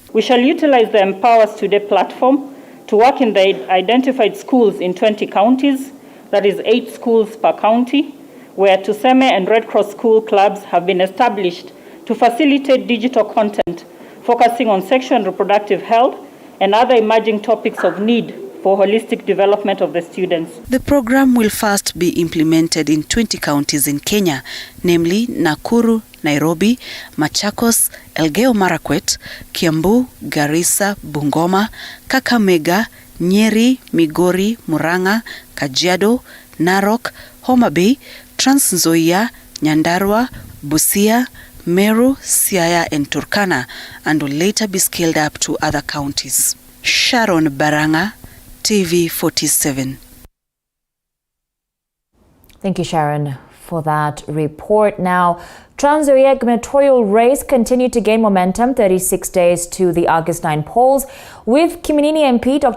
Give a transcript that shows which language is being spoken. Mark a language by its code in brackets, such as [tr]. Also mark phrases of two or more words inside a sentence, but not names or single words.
[en] We shall utilize the Empower Us Today platform to work in the identified schools in 20 counties, that is 8 schools per county, where Tuseme and Red Cross school clubs have been established to facilitate digital content focusing on sexual and reproductive health and other emerging topics of need for holistic development of the students. The program will first be implemented in 20 counties in Kenya, namely Nakuru, Nairobi, Machakos, Elgeyo Marakwet, Kiambu, Garissa, Bungoma, Kakamega, Nyeri, Migori, Murang'a, Kajiado, Narok, Homa Bay, Trans Nzoia, Nyandarua, Busia, Meru, Siaya and Turkana, and will later be scaled up to other counties. Sharon Baranga, TV 47. Thank you, Sharon, for that report. Now, Nzoia gubernatorial race continued to gain momentum 36 days to the August 9 polls, with Kiminini MP Dr.